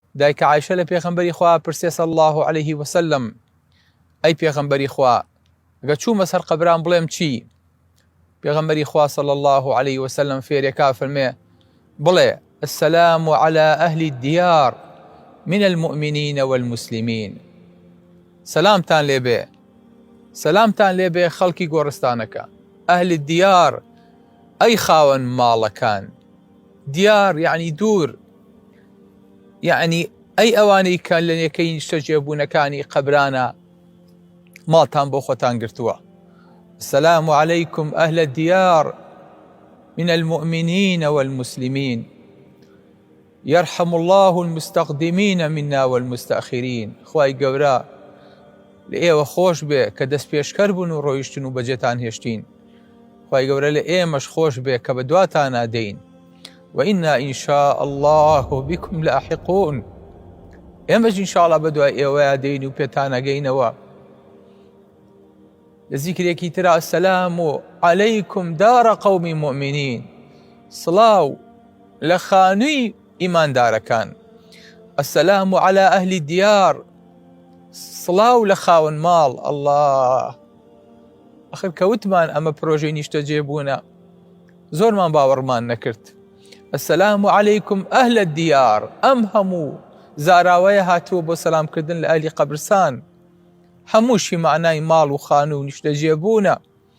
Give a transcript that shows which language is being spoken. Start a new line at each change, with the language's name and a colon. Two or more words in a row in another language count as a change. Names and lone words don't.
Central Kurdish: دایکە عایشە لە پێغەمبەری خوا پرسێ
Arabic: صلی الله عليه وسلم
Central Kurdish: ئەی پێغەمبەری خوا ئەگە چوومە سەر قەبران بڵێم چی؟ پێغەمبەری خوا
Arabic: صلی الله عليه وسلم
Central Kurdish: فێرێکا فەرمێ بڵێ
Arabic: السلام على أهل الديار من المؤمنين والمسلمين.
Central Kurdish: سلامتان لێبێ، سلامتان لێبێ خەڵکی گۆڕستانەکە.
Arabic: ئەهل الديار
Central Kurdish: ئەی خاوەن ماڵەکان، دیار یعنی دوور، یعنی ئەی ئەوانەی کە لە نێکەی نیشتە جێبوونەکانی قەبرانە ماڵتان بۆ خۆتان گرتووە.
Arabic: السلام عليكم أهل الديار من المؤمنين والمسلمين يرحم الله المستقدمين منا والمستأخرين.
Central Kurdish: خوای گەورە لە ئێوە خۆش بێ کە دەست پێشکەر بوون و ڕۆیشتن و بەجێتان هێشتین. خوای گەورە لە ئێمەش خۆش بێ کە بە دواتان نادەین.
Arabic: وإنا إن شاء الله بكم لاحقون.
Central Kurdish: ئێمەش ئینشاءڵڵا بە دوای ئێوەیە دەین و پێتان ئەگەینەوە. لە زیکرێکی ترا
Arabic: السلام عليكم دار قوم مؤمنين.
Central Kurdish: سڵاو لە خانووی ئیماندارەکان.
Arabic: السلام على أهل الديار.
Central Kurdish: سڵاو لە خاوەن ماڵ. الله ئەخر کەوتمان ئەمە پرۆژەی نیشتە جێبوونە زۆرمان باوەڕمان نەکرد.
Arabic: السلام عليكم أهل الديار.
Central Kurdish: ئەم هەموو زاراوەیە هاتووە بۆ سەلامکردن لە ئەهلی قەبرستان، هەمووشی معنای ماڵ و خانوو و نیشتە جێبوونە.